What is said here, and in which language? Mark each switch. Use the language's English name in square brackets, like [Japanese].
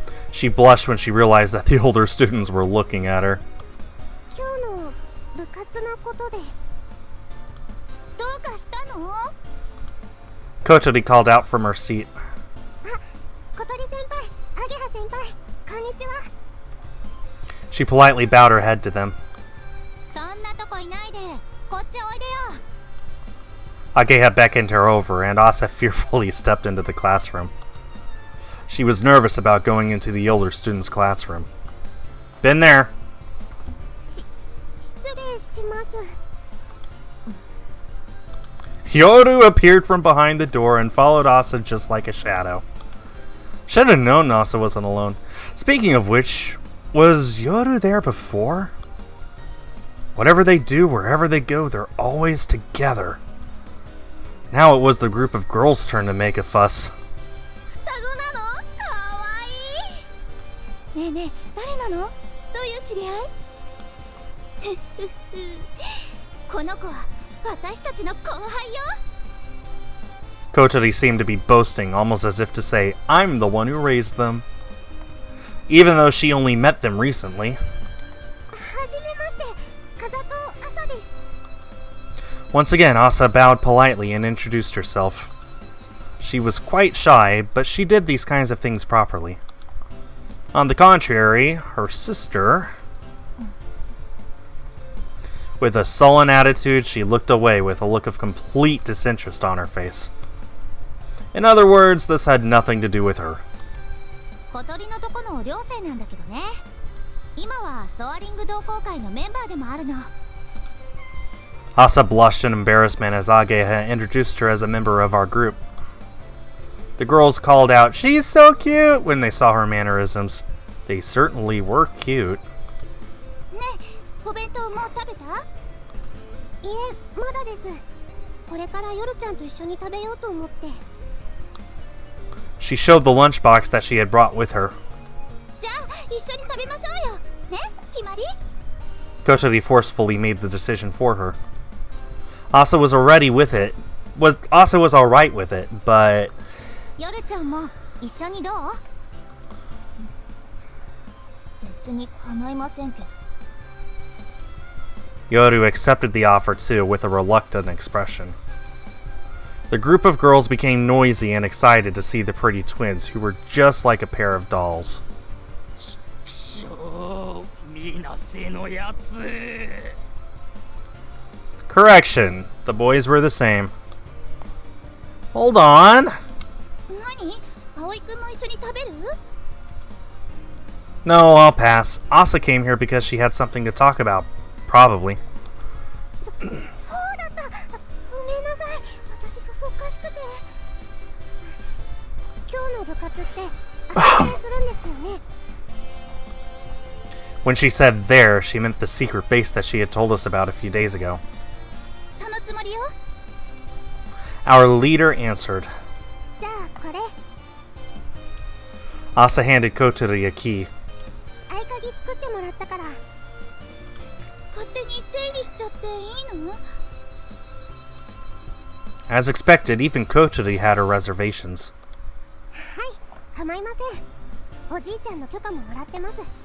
[English] She blushed when she realized that the older students were looking at her. [Japanese] 今日の部活のことでどうかしたの？ [English] Kotori called out from her seat. [Japanese] あ、小鳥先輩、アゲハ先輩、こんにちは。 [English] She politely bowed her head to them. [Japanese] そんなとこいないで、こっちおいでよ。 [English] Agea beckoned her over, and Asa fearfully stepped into the classroom. She was nervous about going into the older students' classroom. Been there. [Japanese] 失礼します。 [English] Yoru appeared from behind the door and followed Asa just like a shadow. Should have known Asa wasn't alone. Speaking of which, was Yoru there before? Whatever they do, wherever they go, they're always together. Now it was the group of girls' turn to make a fuss. [Japanese] 双子なの？かわいい。ねえねえ、誰なの？どういう知り合い？ふふふ。この子は私たちの後輩よ。 [English] Kotori seemed to be boasting, almost as if to say, I'm the one who raised them. Even though she only met them recently. [Japanese] はじめまして、風戸朝です。 [English] Once again, Asa bowed politely and introduced herself. She was quite shy, but she did these kinds of things properly. On the contrary, her sister... With a sullen attitude, she looked away with a look of complete disinterest on her face. In other words, this had nothing to do with her. [Japanese] 小鳥のとこの寮生なんだけどね。今はソアリング同好会のメンバーでもあるの。 [English] Asa blushed in embarrassment as Agea introduced her as a member of our group. The girls called out, "She's so cute!" when they saw her mannerisms. They certainly were cute. [Japanese] ねえ、お弁当もう食べた？いえ、まだです。これから夜ちゃんと一緒に食べようと思って。 [English] She showed the lunchbox that she had brought with her. [Japanese] じゃあ、一緒に食べましょうよ。ね、決まり？ [English] Kotori forcefully made the decision for her. Asa was already with it. Asa was alright with it, but [Japanese] 夜ちゃんも一緒にどう？別に構いませんけど。 [English] Yoru accepted the offer too, with a reluctant expression. The group of girls became noisy and excited to see the pretty twins, who were just like a pair of dolls. [Japanese] しょう、みなせのやつ。 [English] Correction, the boys were the same. Hold on. [Japanese] 何？葵くんも一緒に食べる？ [English] No, I'll pass. Asa came here because she had something to talk about. Probably. [Japanese] そうだった。ごめんなさい。私そそっかしくて。今日の部活って朝練するんですよね。 [English] When she said there, she meant the secret base that she had told us about a few days ago. [Japanese] そのつもりよ。 [English] Our leader answered. [Japanese] じゃあこれ [English] Asa handed Kotori a key. [Japanese] 合鍵作ってもらったから。勝手に出入りしちゃっていいの？ [English] As expected, even Kotori had her reservations. [Japanese] はい、構いません。おじいちゃんの許可ももらってます。